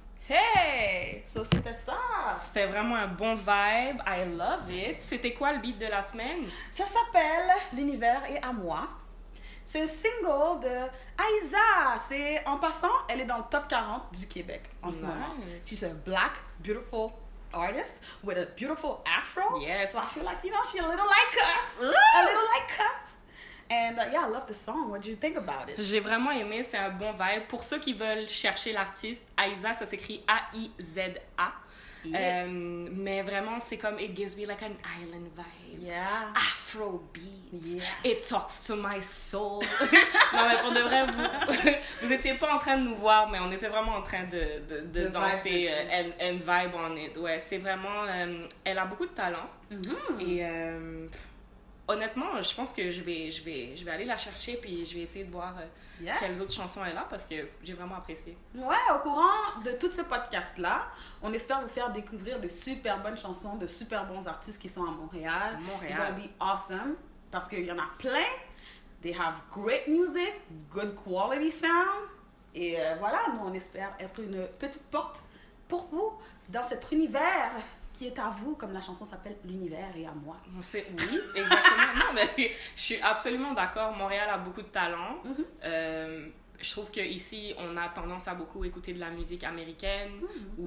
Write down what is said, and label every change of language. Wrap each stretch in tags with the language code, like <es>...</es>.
<fr>Hey! So, c'était ça. C'était vraiment un bon vibe.</fr> <en>I love it.</en> <fr>C'était quoi le beat de la semaine? Ça s'appelle L'univers est à moi. C'est un single de Aïza. C'est, en passant, elle est dans le top 40 du Québec en ce</fr> <en>Nice.</en> <fr>moment.</fr> <en>She's a black, beautiful artist with a beautiful afro. Yes. So I feel like, you know, she's a little like us. A little like us. And yeah, I love the song. What do you think about it?</en> <fr>J'ai vraiment aimé, c'est un bon vibe. Pour ceux qui veulent chercher l'artiste, Aïza, ça s'écrit A-I-Z-A.</fr> <en>Yeah.</en> <fr>Mais vraiment, c'est comme,</fr> <en>it gives me like an island vibe. Yeah. Afro beat. Yes. It talks to my soul.</en> <fr>Non, mais pour de vrai, vous étiez pas en train de nous voir, mais on était vraiment en train de De danser</fr> <en>vibe and vibe on it.</en> <fr>Ouais, c'est vraiment... elle a beaucoup de talent. Et honnêtement, je pense que je vais aller la chercher puis je vais essayer de voir</fr> <en>Yes.</en> <fr>quelles autres chansons elle a parce que j'ai vraiment apprécié. Ouais, au courant de tout ce podcast-là, on espère vous faire découvrir de super bonnes chansons, de super bons artistes qui sont à Montréal. Montréal.</fr> <en>It's gonna be awesome</en> <fr>parce qu'il y en a plein.</fr> <en>They have great music, good quality sound.</en> <fr>Et voilà, nous on espère être une petite porte pour vous dans cet univers qui est à vous, comme la chanson s'appelle L'univers est à moi. On sait, oui, exactement. Non, mais je suis absolument d'accord. Montréal a beaucoup de talent. Je trouve qu'ici, on a tendance à beaucoup écouter de la musique américaine ou</fr>